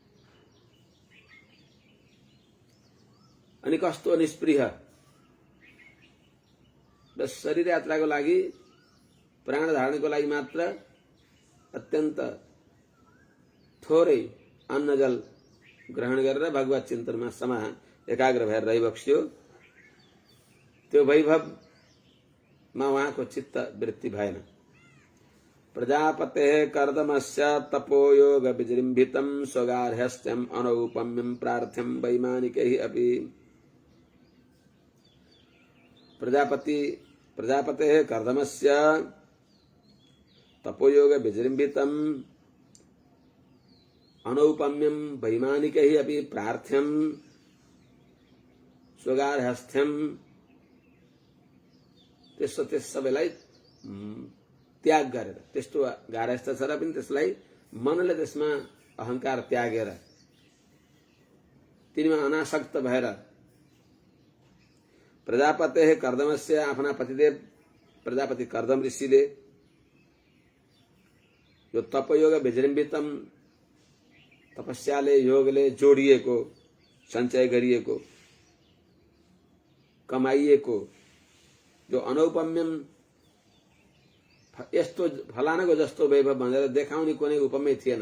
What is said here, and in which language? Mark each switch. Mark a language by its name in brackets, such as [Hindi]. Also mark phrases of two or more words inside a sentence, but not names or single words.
[Nepali] अनि कस्तो निष्प्रिय, बस शरीर यात्राको लागि प्राण धारणको लागि मात्र अत्यन्त थोरै अन्न जल ग्रहण गरेर भगवत चिन्तनमा समा एकाग्र भएर रहिबक्स्यो। त्यो वैभवमा उहाँको चित्त वृत्ति भएन। [Sanskrit] प्रजापतेः कर्दमस्य तपोयोग विजृम्भितं स्वगार्हस्थ्यम् अनौपम्यं प्रार्थ्यं वैमानिकैः अपि। प्रजापतेः कर्दमस्य तपोयोग विजृम्भितं अनौपम्यं वैमानिकैः अपि प्रार्थ्यं स्वगार्हस्थ्यं। [Nepali] त्यस सबैलाई त्याग गरेर, त्यस्तो गार्हस्थ छ र पनि त्यसलाई मनले त्यसमा अहंकार त्यागेर तिनीमा अनासक्त भएर [Sanskrit] प्रजापतेः कर्दमस्य [Nepali] आफ्ना पतिदेव प्रजापति कर्दम ऋषिले यो [Sanskrit] तपयोग विजृम्भितम [Nepali] तपस्याले योगले जोडिएको सञ्चय गरिएको कमाइएको जो अनौपम्यम यस्तो फलानाको जस्तो वैभव भनेर देखाउने कुनै उपमै थिएन।